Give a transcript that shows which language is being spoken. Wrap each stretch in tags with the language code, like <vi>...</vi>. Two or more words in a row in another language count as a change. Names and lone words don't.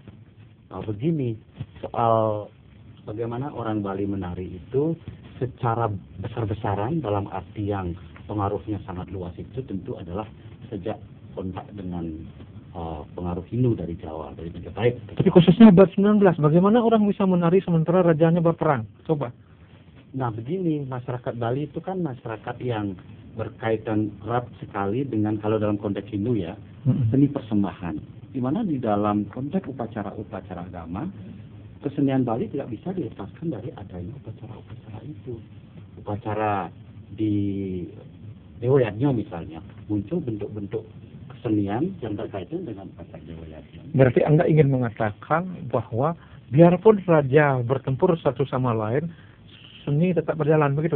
<id>Nah, begini, soal bagaimana orang Bali menari itu secara besar-besaran dalam arti yang pengaruhnya sangat luas itu tentu adalah sejak kontak dengan pengaruh Hindu dari Jawa, dari Majapahit. Tapi khususnya abad 19, bagaimana orang bisa menari sementara rajanya berperang? Coba. Nah begini, masyarakat Bali itu kan masyarakat yang berkaitan erat sekali dengan, kalau dalam konteks Hindu ya, seni persembahan. Di mana di dalam konteks upacara-upacara agama, kesenian Bali tidak bisa dilepaskan dari adanya upacara-upacara itu. Upacara di Dewa Yajna misalnya, muncul bentuk-bentuk kesenian yang berkaitan dengan upacara Dewa Yajna. Berarti Anda ingin mengatakan bahwa biarpun raja bertempur satu sama lain, seni tetap berjalan, begitu?</id>